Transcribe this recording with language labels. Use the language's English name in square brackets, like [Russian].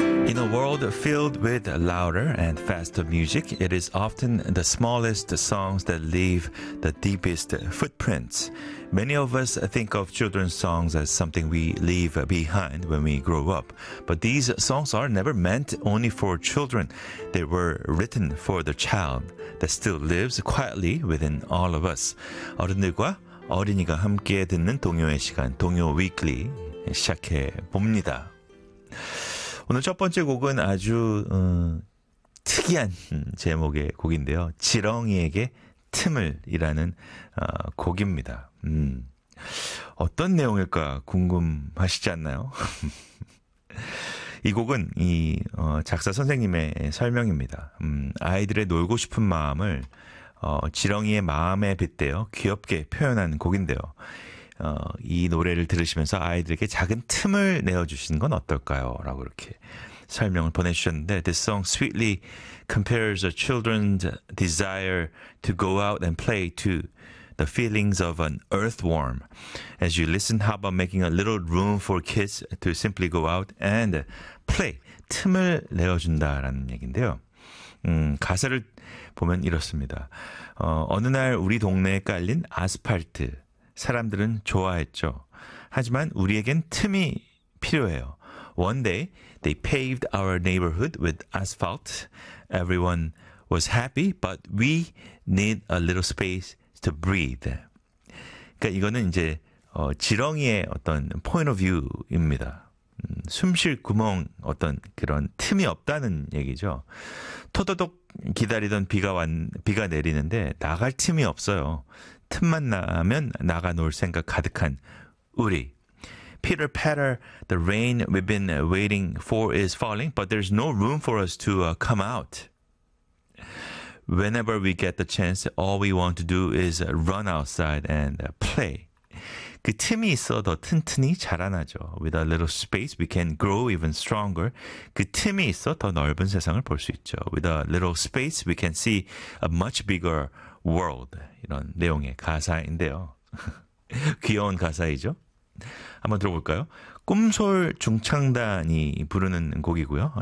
[English] In a world filled with louder and faster music, it is often the smallest songs that leave the deepest footprints. Many of us think of children's songs as something we leave behind when we grow up. But these songs are never meant only for children. They were written for the child that still lives quietly within all of us. [Korean] 어른들과 어린이가 함께 듣는 동요의 시간, 동요 위클리 시작해 봅니다. 오늘 첫 번째 곡은 아주 특이한 제목의 곡인데요. 지렁이에게 틈을이라는 곡입니다. 어떤 내용일까 궁금하시지 않나요? 이 곡은 이 작사 선생님의 설명입니다. 아이들의 놀고 싶은 마음을 지렁이의 마음에 빗대어 귀엽게 표현한 곡인데요. 이 노래를 들으시면서 아이들에게 작은 틈을 내어주시는 건 어떨까요? 라고 이렇게 설명을 보내주셨는데 [English] This song sweetly compares a children's desire to go out and play to the feelings of an earthworm. As you listen, how about making a little room for kids to simply go out and play? [Korean] 틈을 내어준다라는 얘기인데요. 가사를 보면 이렇습니다. 어느 날 우리 동네에 깔린 아스팔트. 사람들은 좋아했죠. 하지만 우리에겐 틈이 필요해요. [English] One day, they paved our neighborhood with asphalt. Everyone was happy, but we need a little space to breathe. [Korean] 그러니까 이거는 이제 지렁이의 어떤 [English] point of view [Korean] 입니다. 숨쉴 구멍 어떤 그런 틈이 없다는 얘기죠. 토도독 기다리던 비가 내리는데 나갈 틈이 없어요. 틈만 나면 나가 놓을 생각 가득한 우리. [English] Pitter patter, the rain we've been waiting for is falling, but there's no room for us to come out. Whenever we get the chance, all we want to do is run outside and play. [Korean] 그 틈이 있어 더 튼튼히 자라나죠. [English] With a little space, we can grow even stronger. [Korean] 그 틈이 있어 더 넓은 세상을 볼 수 있죠. [English] With a little space, we can see a much bigger world. [Korean] 이런 내용의 가사인데요. 귀여운 가사이죠. 한번 들어볼까요? 꿈솔 중창단이 부르는 곡이고요.